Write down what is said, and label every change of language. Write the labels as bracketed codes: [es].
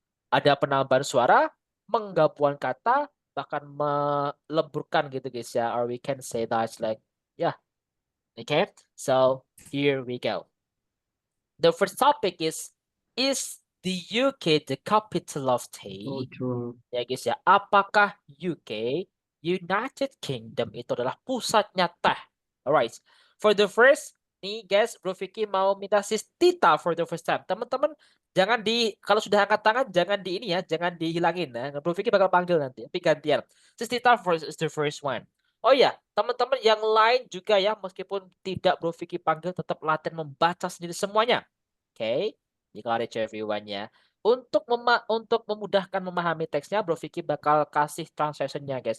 [id] Ada penambahan suara, menggabungkan kata, bahkan meleburkan gitu guys ya, [en] or we can say that like yeah. Okay, so here we go. The first topic is the UK the capital of tea? Cultural. [id] Ya guys ya, apakah UK United Kingdom itu adalah pusatnya teh? [en] Alright, for the first nih guys, Bro Vicky [id] mau minta [en] sis Tita for the first time. [id] Teman-teman jangan kalau sudah angkat tangan jangan di ini ya, jangan dihilangin ya. Bro Vicky bakal panggil nanti, tapi gantian. [en] Sis Tita is the first one. [id] Oh ya, teman-teman yang lain juga ya, meskipun tidak Bro Vicky panggil, tetap latihan membaca sendiri semuanya. [en] Oke, you got it everyone ya. [id] Untuk memudahkan memahami teksnya, Bro Vicky bakal kasih translation-nya guys.